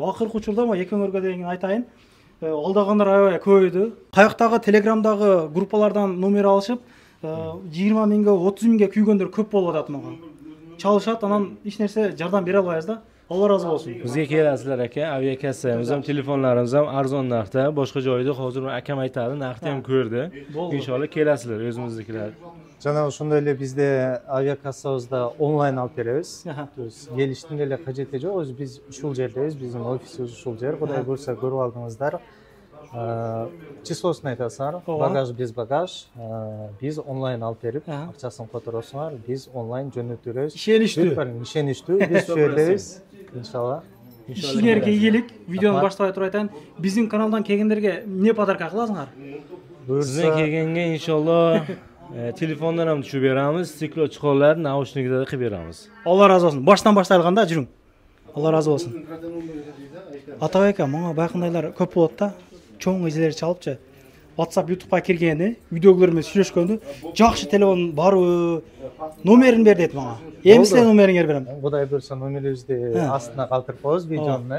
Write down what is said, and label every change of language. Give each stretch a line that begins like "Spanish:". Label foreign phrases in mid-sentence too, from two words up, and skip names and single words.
Kyrgyz: Акыркы учурда мо экөөңөргө деген айтайын. Алдагандар аябай көбөйдү. Каяктагы Телеграмдагы группалардан номер алышып, 20 миңге, 30 миңге күйгөндөр көп болуп атат мага. Чалышат, анан эч нерсе жардам бере албайбыз да. Алла разы болсун. Бизге келесизлер ака, авиакассабыз
Uzbek: ham, telefonlarimiz ham arzon narxda, boshqa joyda hozir akam aytadi, narxni ham ko'rdi. Inshaalloh kelasizlar o'zimiznikilar.
Kyrgyz: Жана ошондой эле бизде авиакассабызда онлайн алып беребиз. Келиштин деле кажети жок, биз ушул жердебиз, биздин офисибиз ушул жер. Кудай буйрса көрүп алдыңыздар. Числосын айтасыңар, багаж без багаж. Биз онлайн алып берип, акчасын которосуңар, биз онлайн жөнөтүбүз. Ишеничтүү, биз жөнөтөбүз. Иншалла. Ишиңерге ийгилик. Видеону баштабай туруп айтайын. Биздин каналдан келгендерге эмне подарка кыласыңар? Буйрса келгенге иншалла
Uzbek: telefondan ham tushib beramiz, stiklo chiqonlar, naushniklar qilib beramiz. Alloh razı olsun. Baştan başlayalganda жүрүң. Alloh razı olsun.
Kyrgyz: Атабек ака, мага байкындайлар көп болот да. Чоң эжелер чалыпчы. WhatsApp, YouTube'га киргени, видеолор менен сүйлөшкөндү. Жакшы телефон барбы? Номерин бер дейт мага. Эми силер номериңерди берем. Кудай буйрса номерибизди астына калтырып коебуз видеону.